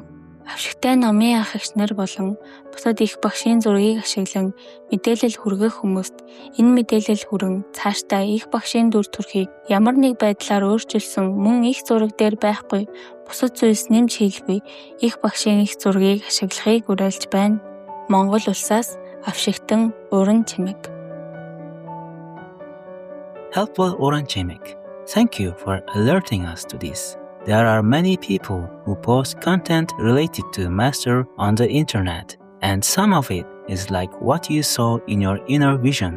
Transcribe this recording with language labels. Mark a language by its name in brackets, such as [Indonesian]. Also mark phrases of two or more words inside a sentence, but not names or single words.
[Mongolian] Авшигтай номын ах эгч нар болон бусад их багшийн зургийг ашиглан мэдээлэл хүргэх хүмүүст энэ мэдээлэл хүрэн цаашдаа их багшийн дүр төрхийг ямар нэг байдлаар өөрчилсөн мөн их зураг дээр байхгүй бусад зүйлс нэмж хийлгүй их багшийн их зургийг ашиглахыг уриалж байна. Монгол улсаас Авшигтан Oren Chemek. [English] Helpful Oren Chemek. Thank you for alerting us to this. There are many people who post content related to Master on the internet, and some of it is like what you saw in your inner vision.